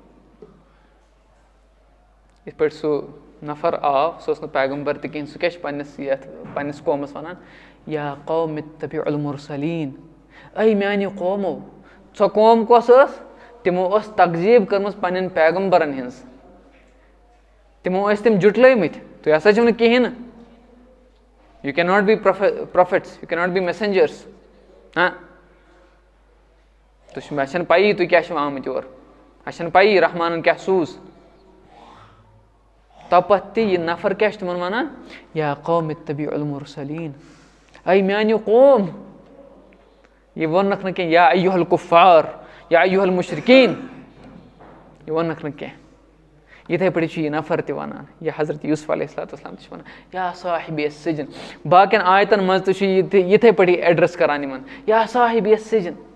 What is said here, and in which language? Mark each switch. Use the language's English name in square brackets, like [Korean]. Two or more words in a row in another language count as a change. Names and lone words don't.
[Kashmiri] یِتھ پٲٹھۍ سُہ نفر آو سُہ اوس نہٕ پیغمبر تہِ کِہینۍ سُہ کیاہ چھُ پنٕنِس قومَس وَنان [Arabic] یا قوم اتبعوا المرسلیٖن [Kashmiri] اے میانہِ قومو سۄ قوم کۄس ٲس تِمو ٲس تقزیٖب کٔرمٕژ پنٕنٮ۪ن پیغمبرن ہِنٛز تِمو ٲسۍ تِم جُٹلٲومٕتۍ تُہۍ ہسا چھِو نہٕ کِہینۍ نہٕ [English] you can not be prophets you can not be messengers [Kashmiri] اَسہِ چھَنہٕ پَیی تُہۍ کیٛاہ چھِو آمٕتۍ یور اَسہِ چھَنہٕ پَیی رحمانن کیٛاہ سوٗز تۄپَتہٕ تہِ یہِ نفر کیٛاہ چھُ تِمن وَنان [Arabic] یا قوم اتبعوا المرسلیٖن [Kashmiri] اے میانہِ قوم یہِ ووٚننکھ نہٕ کینٛہہ [Arabic] یا ایُہا الکُفار یا ایُہا المُشرکیٖن [Kashmiri] یہِ ووٚننکھ نہٕ کینٛہہ یِتھٕے پٲٹھۍ چھُ یہِ نفر تہِ وَنان یہِ حضرت یوٗسف [Arabic] علیہ الصلوۃ والسلام [Kashmiri] تہِ چھُ وَنان [Arabic] یا صاحبیہ سجن [Kashmiri] باقین آیتن منٛز تہِ چھُ یہِ یِتھٕے پٲٹھی ایڈرس کران یِمن [Arabic] یا صاحبیہ سجن